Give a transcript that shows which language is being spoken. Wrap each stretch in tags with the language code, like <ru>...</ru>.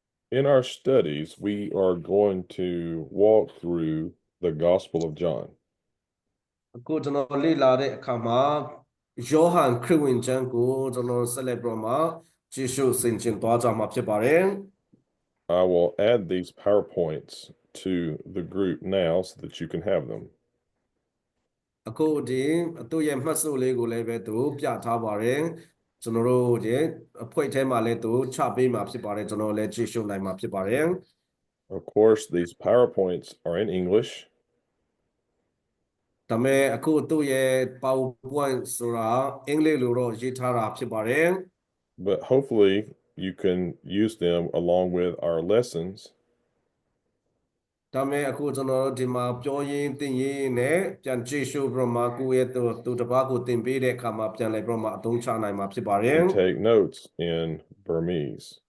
<en>In our studies, we are going to walk through the Gospel of John.</en> <my>အခုကျွန်တော်လေ့လာတဲ့အခါမှာယောဟန်ခရစ်ဝင်ကျမ်းကိုကျွန်တော်ဆက်လက်ပြီးမှကြည့်ရှုဆင်ခြင်သွားကြမှာဖြစ်ပါတယ်</my> <en>I will add these PowerPoints to the group now so that you can have them.</en> <my>အခုဒီသူ့ရဲ့မှတ်စုလေးကိုလည်းပဲသူပြထားပါတယ်ကျွန်တော်တို့ရဲ့အဖွဲ့ထဲမှာလည်းသူချပေးမှာဖြစ်ပါတယ်ကျွန်တော်လည်းကြည့်ရှုနိုင်မှာဖြစ်ပါတယ်</my> <en>Of course, these PowerPoints are in English.</en> <my>ဒါပေမဲ့အခုသူ့ရဲ့ PowerPoint ဆိုတာအင်္ဂလိပ်လိုတော့ရေးထားတာဖြစ်ပါတယ်</my> <en>But hopefully you can use them along with our lessons.</en> <my>ဒါပေမဲ့အခုကျွန်တော်တို့ဒီမှာပြောရင်းသိရင်းနဲ့ပြန်ကြည့်ရှုပြီးမှကိုယ့်ရဲ့သူတစ်ပါးကိုသင်ပေးတဲ့အခါမှာပြန်လည်ပြီးမှအသုံးချနိုင်မှာဖြစ်ပါတယ်</my> <en>And take notes in Burmese.</en>